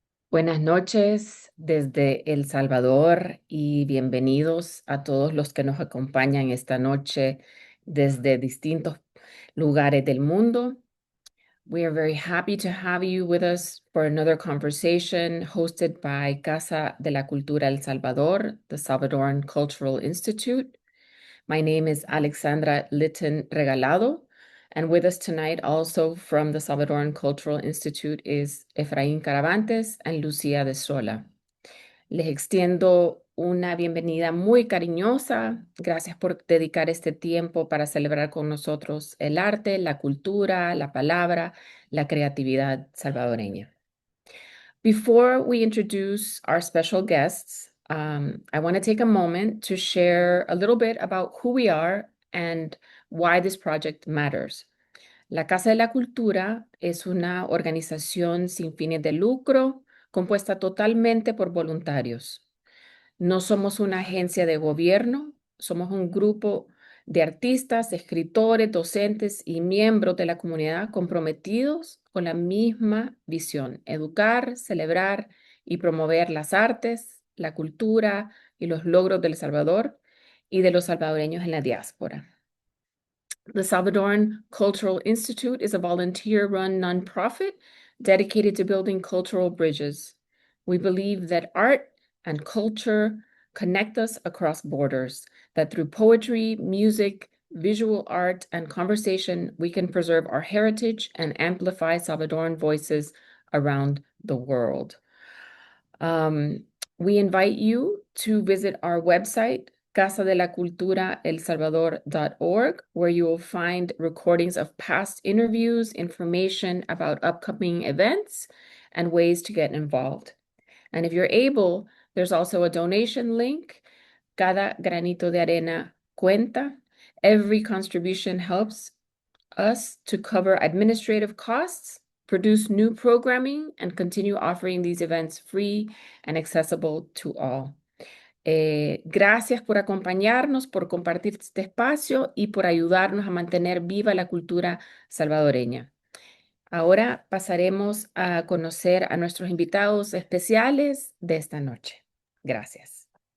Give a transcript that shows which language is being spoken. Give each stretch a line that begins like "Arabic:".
Spanish: Buenas noches desde El Salvador y bienvenidos a todos los que nos acompañan esta noche desde distintos lugares del mundo.
English: We are very happy to have you with us for another conversation hosted by Casa de la Cultura El Salvador, the Salvadoran Cultural Institute. My name is Alexandra Litton Regalado, and with us tonight also from the Salvadoran Cultural Institute is Efraín Caravantes and Lucía de Sola.
Spanish: Les extiendo una bienvenida muy cariñosa. Gracias por dedicar este tiempo para celebrar con nosotros el arte, la cultura, la palabra, la creatividad salvadoreña.
English: Before we introduce our special guests, I want to take a moment to share a little bit about who we are and why this project matters.
Spanish: La Casa de la Cultura es una organización sin fines de lucro compuesta totalmente por voluntarios. No somos una agencia de gobierno, somos un grupo de artistas, escritores, docentes y miembros de la comunidad comprometidos con la misma visión: educar, celebrar y promover las artes, la cultura y los logros del Salvador y de los salvadoreños en la diáspora.
English: The Salvadoran Cultural Institute is a volunteer-run nonprofit dedicated to building cultural bridges. We believe that art and culture connect us across borders, that through poetry, music, visual art, and conversation, we can preserve our heritage and amplify Salvadoran voices around the world. We invite you to visit our website, casadelaculturaelsalvador.org, where you will find recordings of past interviews, information about upcoming events, and ways to get involved. And if you're able, there's also a donation link.
Spanish: Cada granito de arena cuenta.
English: Every contribution helps us to cover administrative costs, produce new programming, and continue offering these events free and accessible to all.
Spanish: Gracias por acompañarnos, por compartir este espacio y por ayudarnos a mantener viva la cultura salvadoreña. Ahora pasaremos a conocer a nuestros invitados especiales de esta noche. Gracias.